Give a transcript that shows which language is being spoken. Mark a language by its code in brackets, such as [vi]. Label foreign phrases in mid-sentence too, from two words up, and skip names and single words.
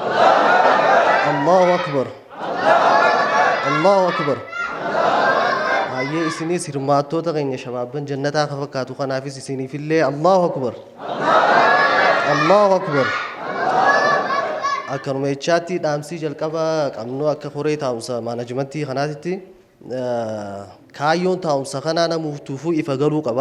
[ar] الله أكبر الله أكبر [om] ayyee isinis hirmaattoota keenya shabaabban jannataa ka fakkaatu kanaafis isiniifillee [ar] الله أكبر الله أكبر [om] akkanuma jechaatti dhaamsii jalqaba qabnu akka koree taa'umsa maanajimentii kanaatitti kaayyoon taa'umsa kanaa namuuftuufuu ifa galuu qaba.